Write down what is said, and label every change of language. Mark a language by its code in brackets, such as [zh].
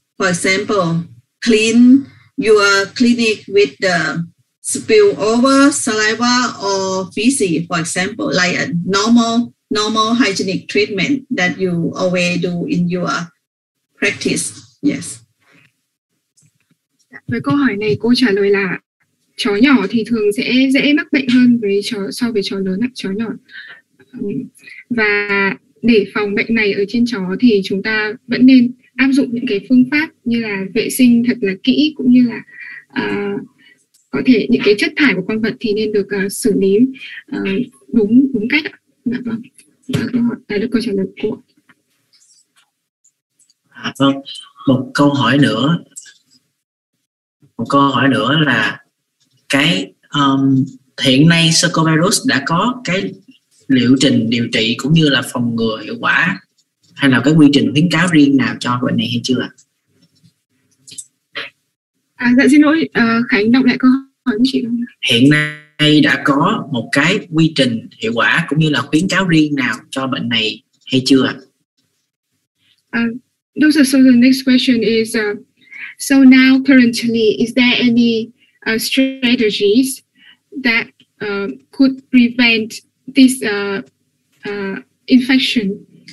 [en] For example, clean your clinic with the spillover saliva or feces, for example, like a normal hygienic treatment that you always do in your practice. Yes. [vi] Với câu hỏi này, cô trả lời là chó nhỏ thì thường sẽ dễ mắc bệnh hơn so với chó lớn, chó nhỏ. Và để phòng bệnh này ở trên chó thì chúng ta vẫn nên áp dụng những cái phương pháp như là vệ sinh thật là kỹ, cũng như là có thể những cái chất thải của con vật thì nên được xử lý đúng cách. Dạ vâng. Đã được câu trả lời của. Vâng, một câu hỏi nữa là cái hiện nay circovirus đã có cái liệu trình điều trị cũng như là phòng ngừa hiệu quả hay là cái quy trình khuyến cáo riêng nào cho bệnh này hay chưa ạ? Dạ xin lỗi, Khánh đọc lại câu hỏi của chị không? Hiện nay đã có một cái quy trình hiệu quả cũng như là khuyến cáo riêng nào cho bệnh này hay chưa ạ? [en] So the next question is, so now currently, is there any strategies that could prevent this infection?